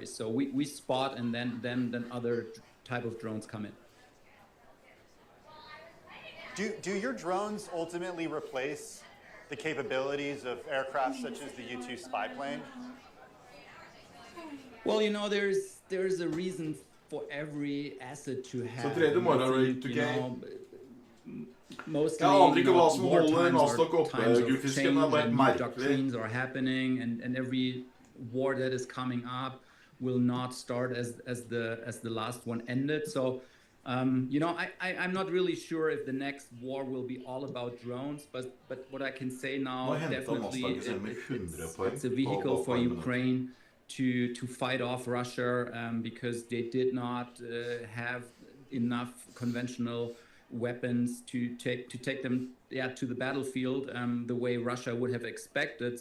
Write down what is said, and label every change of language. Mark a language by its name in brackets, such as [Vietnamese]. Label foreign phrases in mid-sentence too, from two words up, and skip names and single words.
[English] So we spot, and then other type of drones come in. Do your drones ultimately replace the capabilities of aircraft such as the U-2 spy plane? Well, you know, there's a reason for every asset to have. [Norwegian] Så tredje morgen er det [English] Mostly, [Norwegian] jeg aner ikke hva som [English] war [Norwegian] holder [English] times [Norwegian] Nasdaq [English] are [Norwegian] oppe, [English] times of [Norwegian] gullfisken. [English] change [Norwegian] Det er bare [English] and new [Norwegian] merkelig. [English] doctrines are happening, and every war that is coming up will not start as the last one ended. So, you know, I'm not really sure if the next war will be all about drones, but what I can say now, definitely it's a vehicle for Ukraine to fight off Russia, because they did not have enough conventional weapons to take them to the battlefield the way Russia would have expected.